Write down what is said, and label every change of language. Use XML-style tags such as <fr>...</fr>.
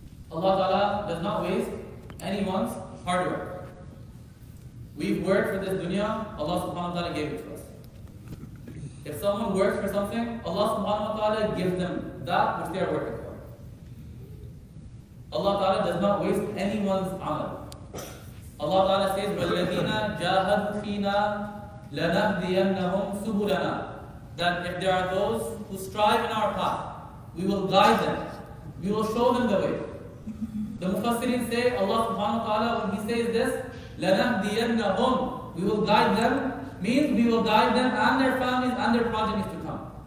<en>Allah Ta'ala does not waste anyone's hard work. We've worked for this dunya, Allah Subhanahu wa Ta'ala gave it to us. If someone works for something, Allah Subhanahu wa Ta'ala gives them that which they are working for. Allah Ta'ala does not waste anyone's amal. Allah Ta'ala says,</en> <ar>وَالَّذِينَ جَاهَدُوا فِينَا لَنَهْدِيَنَّهُمْ سُبُلَنَا.</ar> <en>That if there are those who strive in our path, we will guide them. We will show them the way. The Mufassirin say, Allah Subhanahu wa Ta'ala, when He says this, لَنَهْدِيَنَّهُمْ, we will guide them, means we will guide them and their families and their progenies to come.</en>